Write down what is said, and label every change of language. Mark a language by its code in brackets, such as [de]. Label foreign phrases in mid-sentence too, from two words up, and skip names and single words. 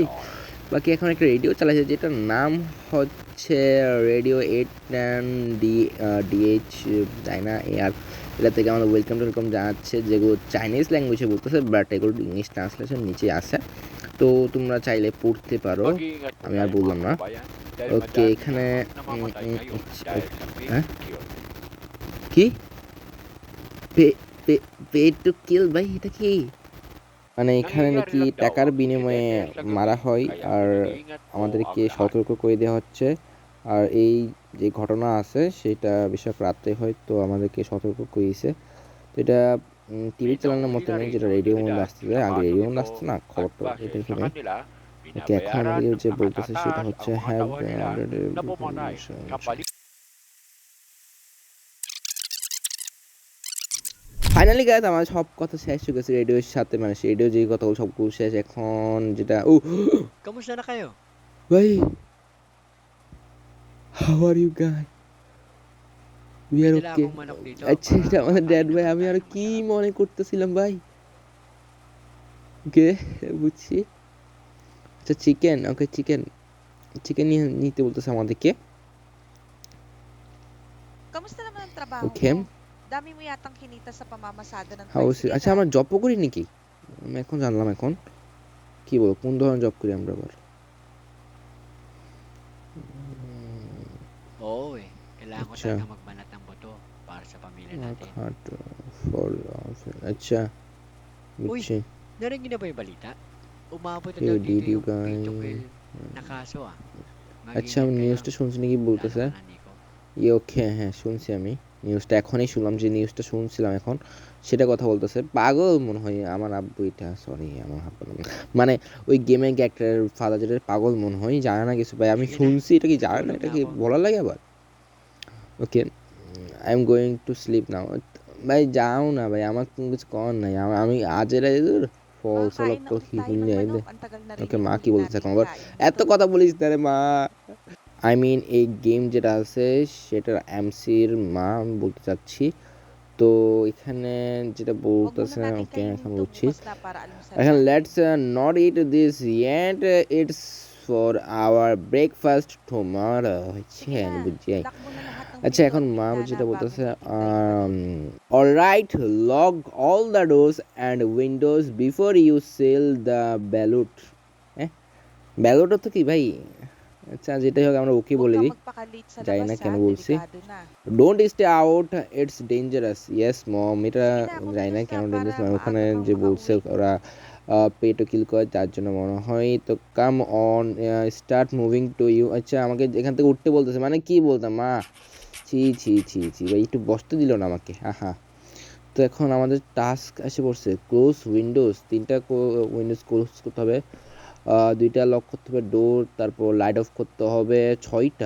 [bn] বাকি এখন একটা রেডিও চালাইছে, যেটার নাম হচ্ছে রেডিও 8 ডি ডিএইচ, তাই না? আর এটা থেকে আমাদের ওয়েলকাম টুয়েলকাম জানাচ্ছে, যেগুলো চাইনিজ ল্যাঙ্গুয়েজে বলতেছে, বাট এগুলো [en] English translation [bn] নিচে আছে, তো তোমরা চাইলে পড়তে পারো, [tl] Mag-iingat po [bn] আমি আর [tl] tayo mga [bn] বললাম না। [tl] kababayan dahil [bn] ওকে, [tl] madami [bn] এখানে [tl] na ang namamatay ngayon dahil sa [bn] হ্যাঁ [en] fake cure. [bn] কি [en] pay pay pay to kill [bn] ভাই, এটা কি? মানে এখানে [tl] Nangyayari [bn] নাকি [tl] lang daw [bn] টাকার [tl] ang [bn] বিনিময়ে [tl] insidente sa [bn] মারা [tl] gabi [bn] হয়, [tl] kaya [bn] আর [tl] pinag-iingat po ang [bn] আমাদেরকে [tl] lahat. [bn] সতর্ক করে দেওয়া হচ্ছে। আর এই যে ঘটনা আছে সেটা বেশিরভাগ রাতে হয়, তো আমাদেরকে সতর্ক করে দিয়েছে। তো এটা টিভি চ্যানেলের [tl] Inuuli [bn] মতো [tl] na [bn] নেই, [tl] rin [bn] যেটা [tl] ng [bn] রেডিওর মধ্যে [tl] otoridad [bn] আসতেছে, [tl] yung [bn] আগে [tl] nakasong [bn] রেডিওর মধ্যে [tl] ito [bn] আসতো না [tl] at [bn] খবরটা, [tl] base [bn] এটা [tl] sa [bn] এখানে। [tl] kanila, [bn] ওকে, এখন [tl] binabayaran [bn] আমাদেরকে [tl] ng [bn] যে বলতেছে সেটা [tl] nakatatas [bn] হচ্ছে [tl] ang mga [bn] হ্যাভ [tl] tauhan nila na pumatay. Kapalit [en] finally guys [bn] আমার সব কথা শেষ হয়ে গেছে রেডিওর সাথে, মানে রেডিও যেই কথাগুলো সবগুলো শেষ। এখন যেটা [tl] Kamusta na kayo? [en] ভাই, how are you guy? [bn] উই [tl] May [bn] আর [tl] dala [bn] ওকে। [tl] akong manok dito [bn] আচ্ছা, [tl] para [bn] এটা আমাদের ড্যাড [tl] makakain [bn] ভাই, [tl] naman [bn] আমি [tl] tayo [bn] আর [tl] ng [bn] কি [tl] masarap. [bn] মনে করতেছিলাম ভাই। ওকে, বুঝছি। আচ্ছা, [en] chicken, okay chicken, chicken [bn] নিয়ে নিতে বলতেছে আমাদেরকে। [tl] Kamusta naman ang trabaho [bn] ওকে, [tl] mo? Dami mo yatang kinita sa pamamasada ng [bn] হাউ, [tl] tricycle, [bn] আচ্ছা [tl] ah. [bn] আমরা জবও করি নাকি? আমি এখন জানলাম। এখন কি বলবো, কোন ধরনের জব করি আমরা আবার? [tl] Oo eh, kailangan ko [bn] আচ্ছা, [tl] talaga magbanat ng buto para sa pamilya natin. [bn] খাট ফর, আচ্ছা [tl] Uy, [bn] বুঝছি। [tl] narinig niyo na ba yung balita? Umabot na [bn] ইউ [tl] daw [bn] ডিড [tl] dito [bn] ইউ [tl] yung [bn] গাই? [en] pay to kill [tl] na kaso ah. [bn] আচ্ছা, [tl] Mag-ingat [bn] আমি [tl] kayo, [bn] নিউজটা শুনছি নাকি [tl] lalo [bn] বলতেছে। [tl] ka na Nico. [bn] ওকে, হ্যাঁ শুনছি, আমি নিউজটা এখনই শুনলাম, যে নিউজটা শুনছিলাম এখন সেটা কথা বলতেছে। পাগল মনে হয় আমার আব্বু, এটা সরি আমার আব্বু না। মানে ওই গেমের ক্যারেক্টারের ফাদার, যেটা পাগল মনে হয়, জানে না কিছু ভাই, আমি [tl] Sige na, [bn] শুনছি, এটা কি জানে না, [tl] tutulog [bn] এটা [tl] na [bn] কি [tl] ako. [bn] বলার লাগে আবার? ওকে, [en] I am going to sleep now. [bn] ভাই যাও না ভাই, আমার কোনো কিছু করার নাই, আমি আজের ফলস [tl] Makakain na [bn] তো [tl] ulit [bn] কি [tl] tayo [bn] শুনি [tl] ng [bn] যাই দে। [tl] manok. Ang tagal na rin [bn] ওকে, [tl] yung [bn] মা কি [tl] huli [bn] বলতেছে এখন [tl] nating [bn] আবার? [tl] kain [bn] এত [tl] dito. [bn] কথা বলিস না রে মা। [en] I mean [bn] এই গেম যেটা আছে সেটার এমসির মা আমি বলতে চাচ্ছি। তো এখানে যেটা [tl] Huwag muna [bn] বলতেছে, [tl] natin [bn] ওকে এখন [tl] kainin to. [bn] বুঝছি। [tl] Bukas na para almusal [bn] এখন [tl] natin. [en] Let's not eat this yet, it's for our breakfast tomorrow. [tl] Sige [bn] হচ্ছেন, [tl] na, [bn] বুঝছি। [tl] ilock mo na lahat ng [bn] আচ্ছা, [tl] pinto [bn] এখন [tl] at [bn] মা [tl] bintana [bn] যেটা [tl] bago [bn] বলতেছে, [tl] mo itigda yung manok. [en] Alright, lock all the doors and windows before you sell the ballot. [bn] হ্যাঁ, ব্যালট তো কি ভাই? আচ্ছা, যেটাই হোক আমরা ওকে [tl] Huwag [bn] বলে [tl] kang [bn] দিই, [tl] magpakalit sa [bn] জানি [tl] labas [bn] না [tl] ha, [bn] কেন বলছি। [tl] delikado na. [en] Don't stay out, it's dangerous. Yes mom, এটা [tl] Sige na, [bn] জানি না [tl] kumilos na [bn] কেন [tl] para [bn] ডেঞ্জারাস, ওখানে [tl] maaga kang [bn] যে বলছে [tl] makauwi. [bn] ওরা পেটো কিল করে, তার জন্য মনে হয়। তো [en] come on, start moving to you. [bn] আচ্ছা, আমাকে এখান থেকে উঠতে বলতেছে, মানে কি বলতাম মা? ছি ছি ছি ছি ভাই, একটু বসতে দিল না আমাকে, আহা। তো এখন আমাদের টাস্ক এসে পড়ছে, [en] close windows, [bn] তিনটা [en] windows close [bn] করতে হবে, দুইটা লক করতে হবে ডোর, তারপর [en] light off [bn] করতে হবে 6টা।